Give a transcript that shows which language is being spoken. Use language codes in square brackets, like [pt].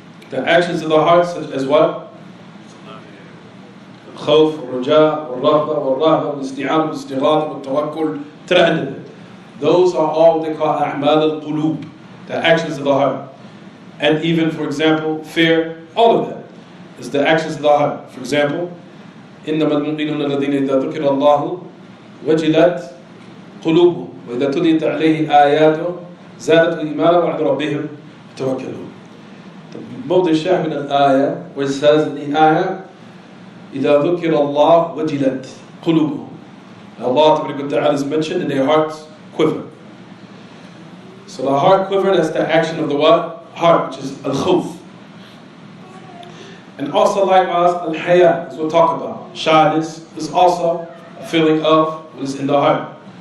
[en] The actions of the heart, such as what? Khawf, raja, wal-raghba, wal-rahba, wal-isti'ana, wal-istighatha, wal-tawakkul, to the end of it. Those are all what they call a'mal al-qulub, the actions of the heart. And even, for example, fear, all of that is the actions of the heart. For example, [ar] إِنَّمَا الْمُؤْمِنُونَ الَّذِينَ إِذَا ذُكِرَ اللَّهُ وَجِلَتْ قُلُوبُهُمْ وإذا تليت عليه آياته زادته إيمانا وعلى ربهم يتوكلون. [en] The [ar] موضع الشاهد من الآية [en] where it says in the ayah [ar] إذا ذكر الله وجلت قلوبهم. [en] Allah Ta'ala is mentioned and their hearts quiver. So the heart quiver, that's the action of the what? Heart, which is al-khawf. And also likewise, al-haya, as we'll talk about. Shyness is also a feeling of what is in the heart.